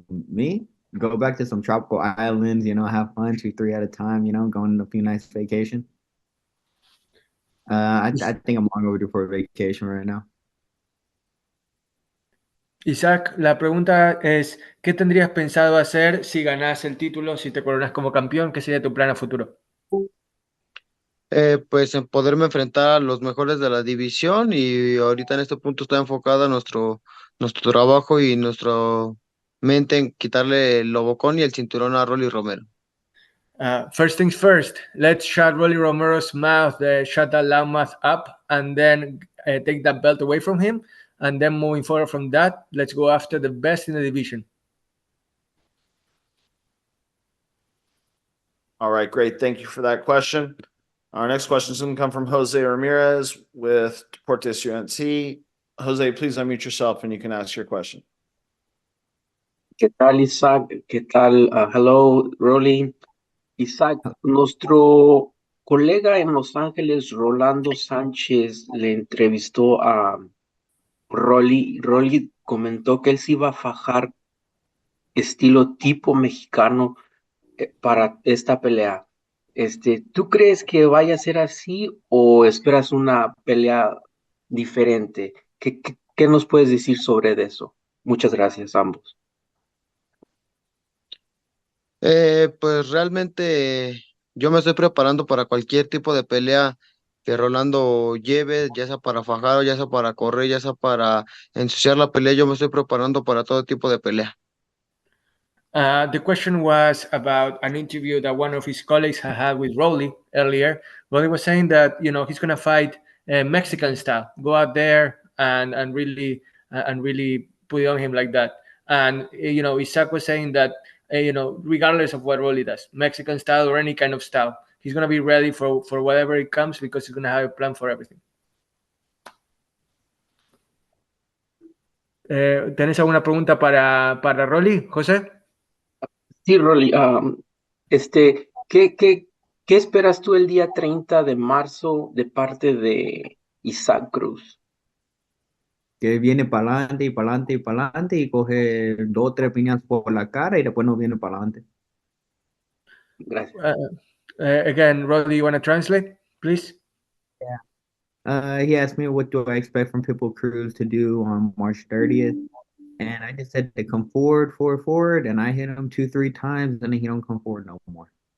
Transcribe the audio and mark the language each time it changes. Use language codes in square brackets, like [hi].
[en] Me go back to some tropical islands, have fun 2-3 at a time, going on a few nice vacation. I think I'm long overdue for a vacation right now. [es] Isaac, la pregunta es, ¿qué tendrías pensado hacer si ganás el título, si te coronas como campeón? ¿Qué sería tu plan a futuro? Pues en poderme enfrentar a los mejores de la división y ahorita en este punto está enfocada nuestro trabajo y nuestra mente en quitarle el lobocón y el cinturón a Rolly Romero. [en] First things first, let's shut Rolly Romero's mouth, shut that loud mouth up, and then take that belt away from him. And then moving forward from that, let's go after the best in the division. All right, great. Thank you for that question. Our next question is going to come from Jose Ramirez with Deportes Hyancy. Jose, please unmute yourself and you can ask your question. [es] ¿Qué tal, Isaac? ¿Qué tal? [en] Hello, [es] Rolly. Isaac, nuestro colega en Los Ángeles, Rolando Sánchez, le entrevistó a Rolly. Rolly comentó que él se iba a fajar estilo tipo mexicano para esta pelea. ¿Tú crees que vaya a ser así o esperas una pelea diferente? ¿Qué nos puedes decir sobre eso? Muchas gracias a ambos. Pues realmente yo me estoy preparando para cualquier tipo de pelea que Rolando lleve, ya sea para fajar, ya sea para correr, ya sea para ensuciar la pelea, yo me estoy preparando para todo tipo de pelea. [en] The question was about an interview that one of his colleagues had with Rolly earlier. Rolly was saying that he's going to fight Mexican style, go out there and really put it on him like that. And Isaac was saying that regardless of what Rolly does, Mexican style or any kind of style, he's going to be ready for whatever it comes because he's going to have a plan for everything. [es] ¿Tenés alguna pregunta para Rolly, José? Sí, Rolly, ¿qué esperas tú el día 30 de marzo de parte de Isaac Cruz? que viene para adelante y para adelante y para adelante y coge dos o tres piñas por la cara y después no viene para adelante. Gracias. [en] Again, Roddy, you want to translate, please? He asked me what do I expect from Pitbull Cruz to do on March 30th. And I just said to come forward, forward, forward. And I hit him 2-3 times and he don't come forward no more.